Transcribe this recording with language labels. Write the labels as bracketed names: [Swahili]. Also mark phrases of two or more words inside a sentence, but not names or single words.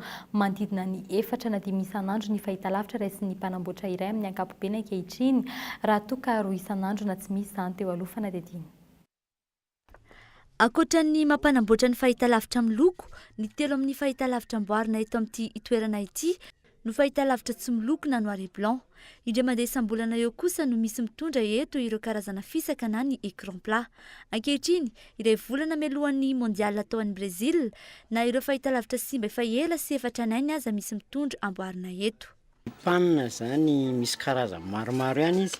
[Malagasy] Manodidina ny 4 na 5 isan'andro ny fahitalavitra raisin'ny mpanamboatra iray amin'ny ankapobeny ankehitriny raha toa ka 2 isan'andro na tsy misy izany teo aloha fanadidina. Ankoatran'ny mampanamboatra ny fahitalavitra miloko, ny telo amin'ny fahitalavitra amboarina eto amin'ity toerana ity no fahitalavitra tsy milokona [French] noir et blanc. [Malagasy] Indray mandeha isam-bolana eo kosa no misy mitondra eto ireo karazana fisaka na ny [French] écran plat. [Malagasy] Ankehitriny, iray volana mialohan'ny mondial tao an'i Brésil, na ireo fahitalavitra simba efa ela sy efatra nainy aza misy mitondra amboarina eto. Panina zany misy karazany maromaro ihany izy.